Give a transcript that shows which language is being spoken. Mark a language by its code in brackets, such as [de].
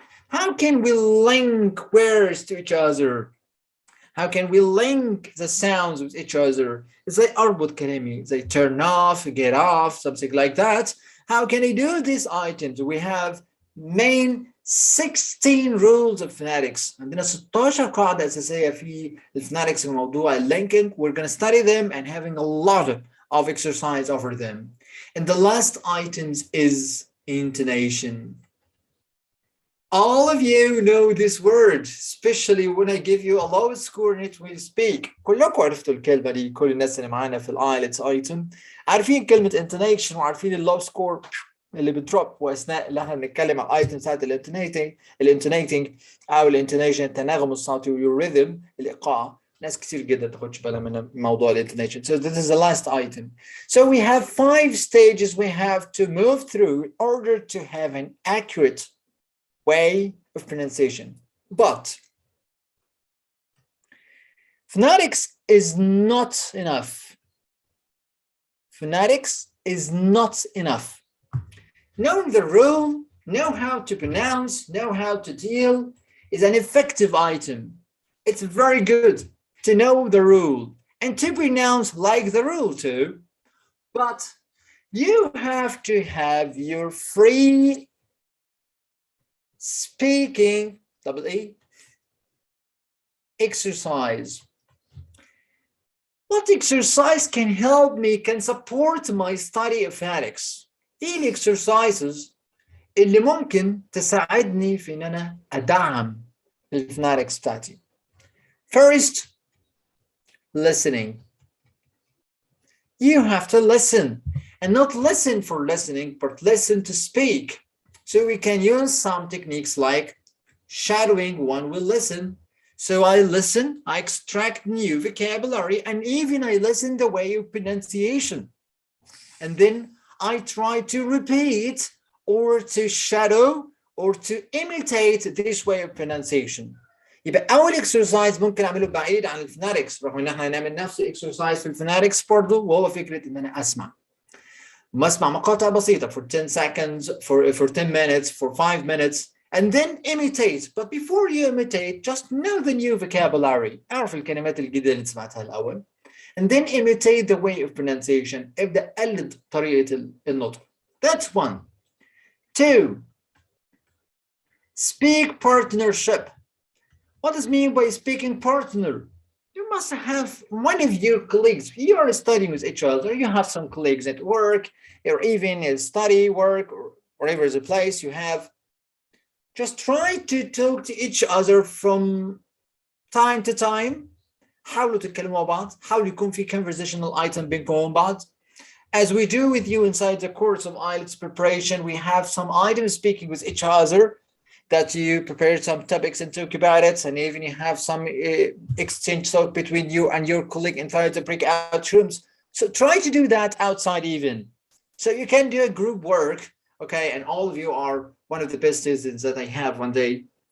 [en] How can we link words to each other? How can we link the sounds with each other? [ar] زي أربط كلامي, [en] زي turn off, get off, something like that. How can I do these items? We have main 16 rules of phonetics. [ar] عندنا 16 قاعدة أساسية في phonetics في موضوع linking. [en] We're going to study them and having a lot of exercise over them. And the last items is intonation. All of you know this word, especially when I give you a low score in it when you speak. [ar] كلكم عرفتوا الكلمة دي, كل الناس اللي معانا في IELTS item عارفين كلمة intonation وعارفين اللو سكور اللي بتدروب واثناء اللي احنا بنتكلم عن الايتم بتاعت الانتونيتنج او الانتونيشن, التناغم الصوتي والريذم, الايقاع. ناس كتير جدا تاخدش بالها من موضوع الانتونيشن. [en] So this is the last item. So we have 5 stages we have to move through in order to have an accurate way of pronunciation. But phonetics is not enough. Phonetics is not enough. Knowing the rule, know how to pronounce, know how to deal is an effective item. It's very good to know the rule and to pronounce like the rule too. But you have to have your free speaking exercise. What exercise can help me, can support my study of phonetics? [ar] ايه الاكسرسايزز اللي ممكن تساعدني في ان انا ادعم الفونetics بتاعتي؟ [en] First, listening. You have to listen, and not listen for listening, but listen to speak. So we can use some techniques like shadowing. One will listen. So I listen, I extract new vocabulary, and even I listen the way of pronunciation. And then I try to repeat or to shadow or to imitate this way of pronunciation. [ar] يبقى أول exercise ممكن أعمله بعيد عن الفونetics, رغم إن إحنا هنعمل نفس exercise في الفونetics برضه, وهو فكرة إن أنا أسمع. واسمع مقاطع بسيطة [en] for 10 seconds, for 10 minutes, for 5 minutes, and then imitate. But before you imitate, just know the new vocabulary. [ar] أعرف الكلمات الجديدة اللي سمعتها الأول. [en] And then imitate the way of pronunciation. [ar] ابدأ قلد طريقة النطق. [en] That's one. Two, speak partnership. What does mean by speaking partner? You must have one of your colleagues. You are studying with each other. You have some colleagues at work, or even at study, work, or wherever the place you have. Just try to talk to each other from time to time. [ar] حاولوا تتكلموا مع بعض. حاولوا يكون في conversational item بينكم بعض. [en] As we do with you inside the course of IELTS preparation, we have some items speaking with each other that you prepare some topics and talk about it, and even you have some exchange talk between you and your colleague inside the breakout rooms. So try to do that outside even. So you can do a group work, okay, and all of you are one of the best students that I have one day.